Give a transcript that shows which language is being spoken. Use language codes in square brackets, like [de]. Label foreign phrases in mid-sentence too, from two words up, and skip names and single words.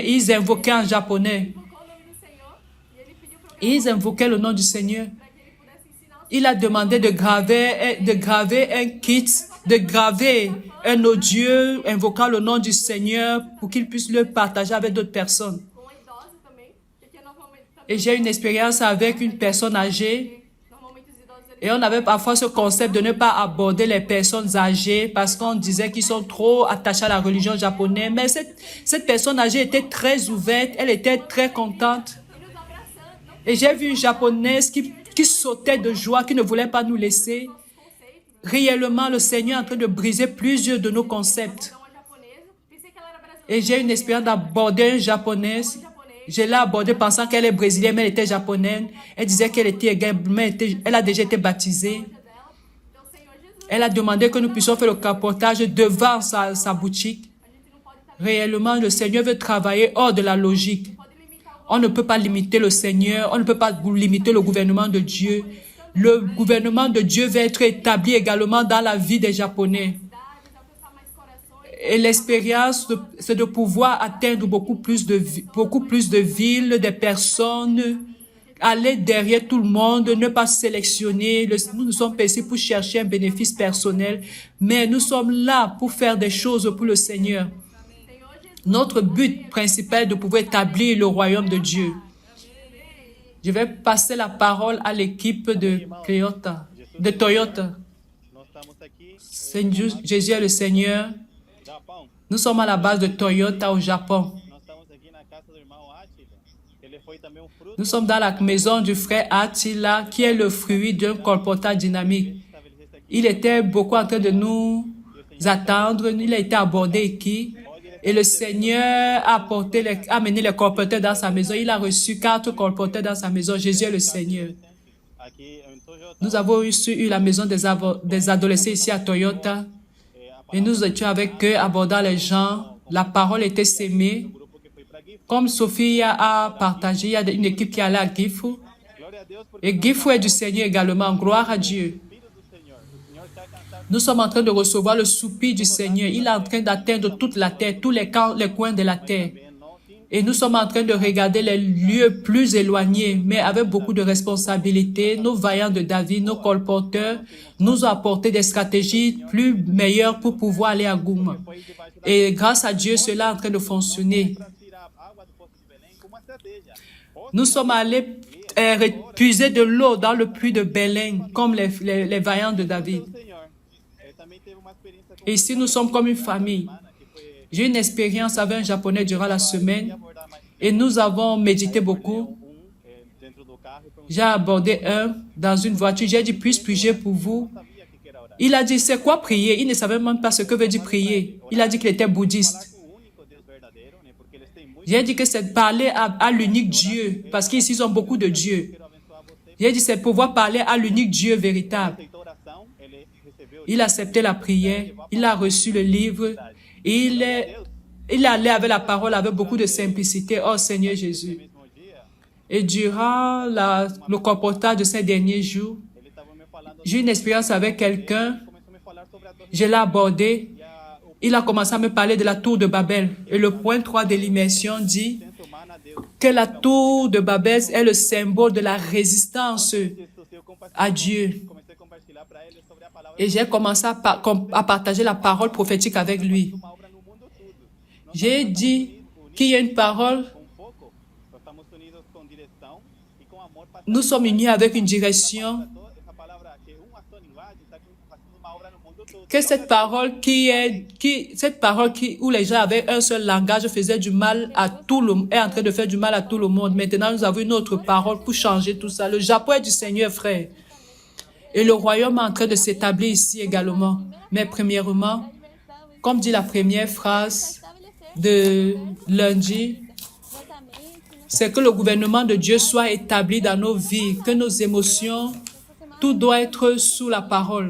[fr] Ils invoquaient en japonais. Ils invoquaient le nom du Seigneur. Il a demandé de graver un kit, de graver un audio invoquant le nom du Seigneur pour qu'il puisse le partager avec d'autres personnes. [pt] com a idosa também, porque normalmente também, [fr] Et j'ai une expérience avec une personne âgée. [pt] normalmente os idosos eles [fr] Et on avait parfois ce concept de ne pas aborder les personnes âgées parce qu'on disait qu'ils sont trop attachés à la religion japonaise. Mais cette personne âgée était très ouverte, elle était très contente. [pt] nos abraçando, não [fr] Et j'ai vu une japonaise qui sautait de joie, qui ne voulait pas nous laisser. Réellement, le Seigneur est en train de briser plusieurs de nos concepts. [pt] não é japonesa. Pensei que ela era brasileira. [fr] Et j'ai une expérience d'aborder une japonaise. Je l'ai abordée pensant qu'elle est brésilienne, mais elle était japonaise. Elle disait qu'elle était également, elle a déjà été baptisée. [pt] Então, Senhor Jesus, [fr] Elle a demandé que nous puissions faire le capotage devant sa boutique. [pt] a gente não pode estar [fr] Réellement, le Seigneur veut travailler hors de la logique. [pt] pode limitar o [fr] On ne peut pas limiter le Seigneur, on ne peut pas limiter le gouvernement de Dieu. Le gouvernement de Dieu va être établi également dans la vie des Japonais. [pt] cidades, alcançar mais corações. [fr] Et l'expérience, c'est de pouvoir atteindre beaucoup plus de villes, des personnes, aller derrière tout le monde, ne pas sélectionner. Nous ne sommes pas ici pour chercher un bénéfice personnel, mais nous sommes là pour faire des choses pour le Seigneur. Notre but principal est de pouvoir établir le royaume de Dieu. Je vais passer la parole à l'équipe de Toyota. [pt] Nós estamos aqui [fr] Seigneur, Jésus est le Seigneur. [pt] no Japão. [fr] Nous sommes à la base de Toyota au Japon. [pt] Nós estamos aqui na casa do irmão Átila. Ele foi também um fruto [fr] Nous sommes dans la maison du frère Attila, qui est le fruit d'un colportage dynamique. [pt] estabelecido aqui. [fr] Il était beaucoup en train de nous attendre. Il a été abordé ici. Et le Seigneur a amené les colporteurs dans sa maison. Il a reçu 4 colporteurs dans sa maison. Jésus est le Seigneur. [pt] Aqui em Toyota. [fr] Nous avons eu la maison des adolescents ici à Toyota. Et nous étions avec eux, abordant les gens. La parole était sémée. [pt] Grupo que foi para Gifu. [fr] Comme Sophie a partagé, il y a une équipe qui allait à Gifu. [pt] Glória a Deus por [fr] Et Gifu est du Seigneur également. Gloire à Dieu. [pt] filho do Senhor. O Senhor está cansado [fr] Nous sommes en train de recevoir le soupir du Seigneur. Il est en train d'atteindre toute la terre, tous les coins de la terre. [pt] de não sim. [fr] Et nous sommes en train de regarder les lieux plus éloignés, mais avec beaucoup de responsabilités. Nos vaillants de David, nos colporteurs, nous ont apporté des stratégies plus meilleures pour pouvoir aller à Gouma. Et grâce à Dieu, cela est en train de fonctionner. [pt] Para tirar a água do poço de Belém com uma estratégia. [fr] Nous sommes allés puiser de l'eau dans le puits de Belém, comme les vaillants de David. [pt] O Senhor também teve uma experiência com [fr] Et ici, nous sommes comme une famille. [pt] que foi [fr] J'ai eu une expérience avec un Japonais durant la semaine [pt] abordar mais [fr] et nous avons médité beaucoup. [pt] dentro do carro e perguntou [fr] J'ai abordé un dans une voiture. J'ai dit, puis-je prier pour vous? [pt] sabia que era orar. [fr] Il a dit, c'est quoi prier? Il ne savait même pas ce que veut dire prier. Il a dit qu'il était bouddhiste. [pt] Com o único Deus verdadeiro, né? Porque eles têm muito. [fr] J'ai dit que c'est parler à l'unique Dieu, parce qu'ici, ils ont beaucoup de dieux. [pt] Quero abençoar você. [fr] J'ai dit, c'est pouvoir parler à l'unique Dieu véritable. [pt] Aceitou a oração, ele recebeu [fr] Il a accepté la prière, il a reçu le livre, et il allait avec la parole avec beaucoup de simplicité. Oh Seigneur Jésus. [pt] mesmo dia. [fr] Et durant le comportage de ces derniers jours, [pt] Ele estava me falando, [fr] j'ai eu une expérience avec quelqu'un, [pt] começou a me falar sobre a torre [fr] je l'ai abordé, [pt] e o [fr] il a commencé à me parler de la tour de Babel. Et le point 3 de l'immersion dit [pt] centro humano a Deus. [fr] que la tour de Babel est le symbole de la résistance [pt] Isso eu compartilhei, [fr] à Dieu. [pt] comecei a compartilhar para ele sobre a palavra [fr] Et j'ai commencé à partager la parole prophétique avec lui. [pt] uma obra no mundo todo. [fr] J'ai dit qu'il y a une parole, [pt] Com foco, nós estamos unidos com direção e com amor para [fr] nous sommes unis avec une direction, [pt] essa palavra que uma só linguagem está fazendo uma obra no mundo todo. [fr] que cette parole où les gens avaient un seul langage faisait du mal à tout le monde, est en train de faire du mal à tout le monde. Maintenant, nous avons une autre parole pour changer tout ça. Le Japon est du Seigneur, frère. Et le royaume est en train de s'établir ici également. Mais premièrement, comme dit la première phrase de lundi, c'est que le gouvernement de Dieu soit établi dans nos vies, que nos émotions, tout doit être sous la parole.